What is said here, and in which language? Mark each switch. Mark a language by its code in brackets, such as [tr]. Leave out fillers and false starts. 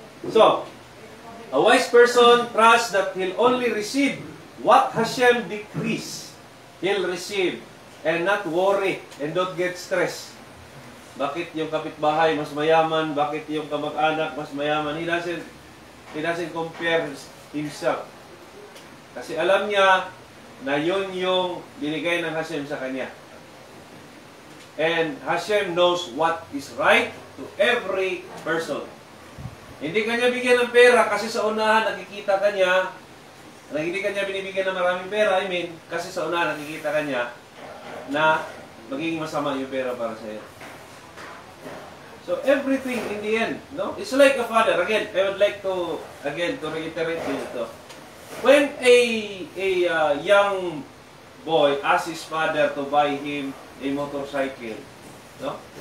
[en] So, a wise person trusts that he'll only receive what Hashem decrees. He'll receive and not worry and don't get stressed. [tl] Bakit yung kapitbahay mas mayaman? Bakit yung kamag-anak mas mayaman? [en] He doesn't compare himself. [tl] Kasi alam niya na yun yung binigay ng Hashem sa kanya. [en] And Hashem knows what is right to every person. [tl] Hindi kanya bigyan ng pera kasi sa unahan nakikita kanya, hindi kanya binibigyan ng maraming pera, kasi sa unahan nakikita kanya na magiging masama yung pera para sa iyo. [en] So everything in the end, no? It's like a father. Again, I would like to reiterate this. When a young boy asks his father to buy him a motorcycle, no?